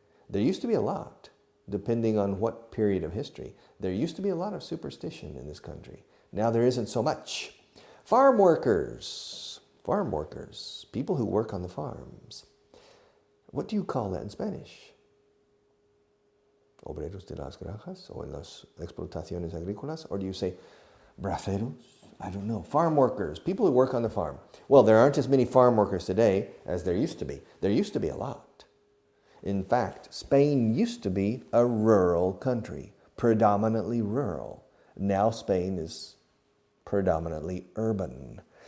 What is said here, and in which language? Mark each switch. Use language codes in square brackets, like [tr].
[en] There used to be a lot, depending on what period of history. There used to be a lot of superstition in this country. Now there isn't so much. Farm workers, people who work on the farms. What do you call that in Spanish? [es] Obreros de las granjas o en las explotaciones agrícolas? [en] Or do you say braceros? I don't know. Farm workers, people who work on the farm. Well, there aren't as many farm workers today as there used to be. There used to be a lot. In fact, Spain used to be a rural country, predominantly rural. Now Spain is predominantly urban.